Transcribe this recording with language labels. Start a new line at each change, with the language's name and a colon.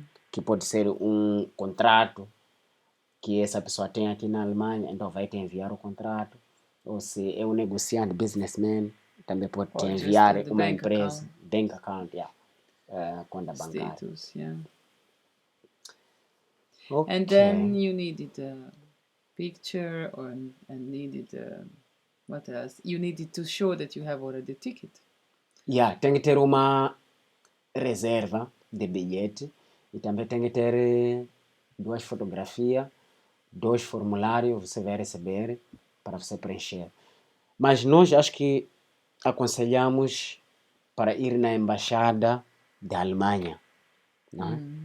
Portuguese: Que pode ser um contrato que essa pessoa tem aqui na Alemanha, então vai te enviar o contrato. Ou se é um negociante, businessman, também pode te enviar uma empresa,
English: bank account,
Portuguese: conta bancária.
English: Status, yeah. Okay. And then you needed a picture and needed What else? You needed to show that you have already a ticket.
Portuguese: Tem que ter uma reserva de bilhete e também tem que ter 2 fotografias, 2 formulários você vai receber para você preencher. Mas nós acho que aconselhamos para ir na embaixada da Alemanha, não é?